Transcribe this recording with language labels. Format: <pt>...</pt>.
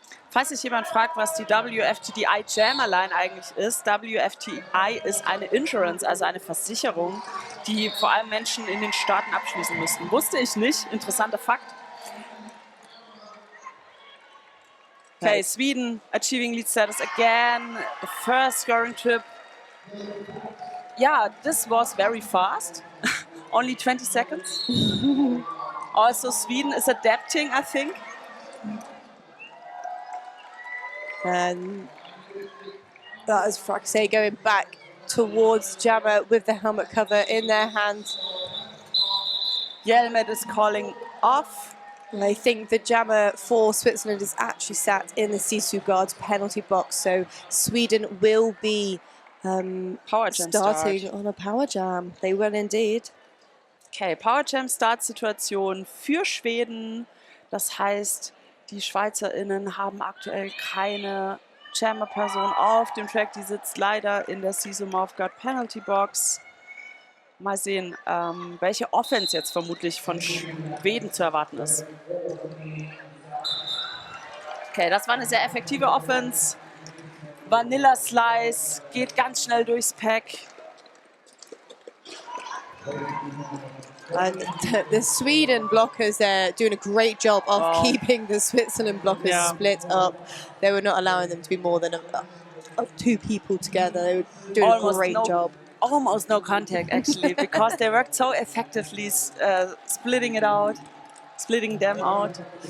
<de>Falls sich jemand fragt, was die WFTDI Jammer Line eigentlich ist, WFTDI ist eine Insurance, also eine Versicherung, die vor allem Menschen in den Staaten abschließen müssten. Wusste ich nicht, interessanter Fakt.</de> <en>Okay, Sweden achieving lead status again, the first scoring trip. Yeah, this was very fast, only 20 seconds. Also Sweden is adapting, I think. And that is Fraxé going back towards Jammer with the helmet cover in their hand. Helmet is calling off. And I think the Jammer for Switzerland is actually sat in the Sisu guard's penalty box, so Sweden will be Power Jam starting start. on a Power Jam. They will indeed.</en> <de>Okay, Power Jam Startsituation für Schweden. Das heißt, die SchweizerInnen haben aktuell keine Jammer-Person auf dem Track. Die sitzt leider in der Sisu Mouthguard Penalty Box. Mal sehen, welche Offense jetzt vermutlich von Schweden zu erwarten ist. Okay, das war eine sehr effektive Offense. Vanilla Slice geht ganz schnell durchs Pack.</de> <en>And the Sweden blockers there doing a great job of keeping the Switzerland blockers split up. They were not allowing them to be more than of 2 people together. They were doing a great job. Almost no contact actually, because they worked so effectively splitting them out.</en>